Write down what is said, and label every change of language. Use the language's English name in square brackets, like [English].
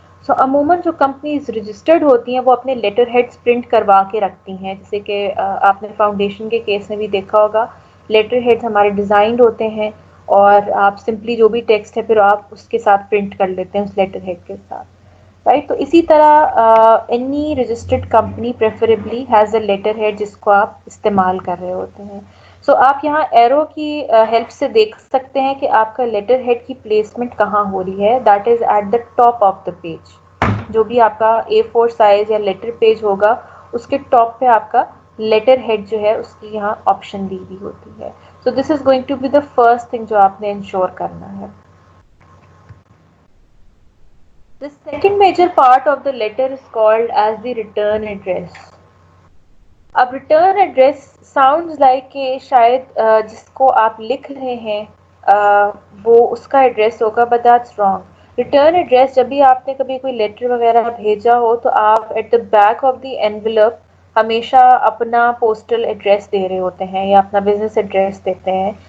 [Urdu] سو عموماً جو companies registered ہوتی ہیں وہ اپنے لیٹر ہیڈس پرنٹ کروا کے رکھتی ہیں, جیسے کہ آپ نے فاؤنڈیشن کے کیس میں بھی دیکھا ہوگا لیٹر ہیڈس ہمارے ڈیزائنڈ ہوتے ہیں اور آپ سمپلی جو بھی ٹیکسٹ ہے پھر آپ اس کے ساتھ پرنٹ کر لیتے ہیں اس لیٹر ہیڈ کے ساتھ, رائٹ. تو اسی طرح [English] any registered company preferably has a letterhead [Urdu] جس کو آپ استعمال کر رہے ہوتے ہیں. سو آپ یہاں ایرو کی ہیلپ سے دیکھ سکتے ہیں کہ آپ کا لیٹر ہیڈ کی پلیسمنٹ کہاں ہو رہی ہے. [English] That is at the top of the page. [Urdu] جو بھی آپ کا A4 سائز یا لیٹر پیج ہوگا اس کے ٹاپ پہ آپ کا لیٹر ہیڈ جو ہے اس کی یہاں آپشن دی ہوئی ہوتی ہے. [English] so this is going to be the first thing [Urdu] جو آپ نے انشور کرنا ہے. [English] The second major part of the letter is called as the return address. [Urdu] اب ریٹرن ایڈریس [English] sounds like [Urdu] کہ شاید جس کو آپ لکھ رہے ہیں وہ اس کا ایڈریس ہوگا, [English] But that's wrong. [Urdu] Return address جب بھی آپ نے کبھی کوئی لیٹر وغیرہ بھیجا ہو تو آپ [English] at the back of the envelope [Urdu] ہمیشہ اپنا پوسٹل ایڈریس دے رہے ہوتے ہیں یا اپنا بزنس ایڈریس دیتے ہیں.